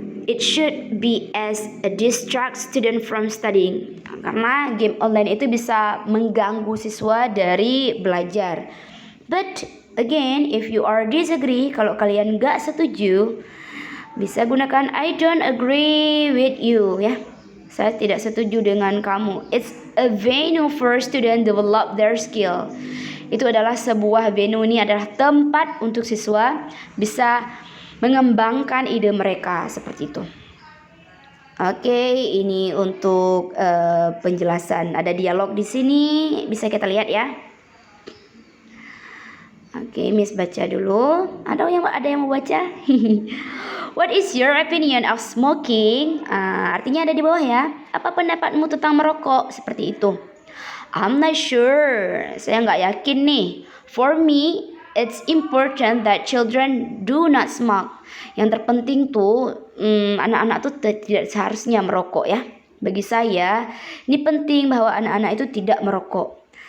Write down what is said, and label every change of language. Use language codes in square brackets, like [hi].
[en] It should be as a distract student from studying. [id] Karena game online itu bisa mengganggu siswa dari belajar. [en] But again, if you are disagree, [id] kalau kalian nggak setuju, bisa gunakan [en] I don't agree with you, ya. [id] Saya tidak setuju dengan kamu. [en] It's a venue for student develop their skill. [id] Itu adalah sebuah venue, ini adalah tempat untuk siswa bisa mengembangkan ide mereka, seperti itu. Oke, ini untuk penjelasan. Ada dialog di sini, bisa kita lihat ya. Oke, Miss baca dulu. Ada yang mau baca? [en] What is your opinion of smoking? [id] Artinya ada di bawah ya. Apa pendapatmu tentang merokok? Seperti itu. [en] I'm not sure. [id] Saya nggak yakin nih. [en] For me, it's important that children do not smoke. [id] Yang terpenting tuh anak-anak tuh tidak seharusnya merokok ya. Bagi saya, ini penting bahwa anak-anak itu tidak merokok.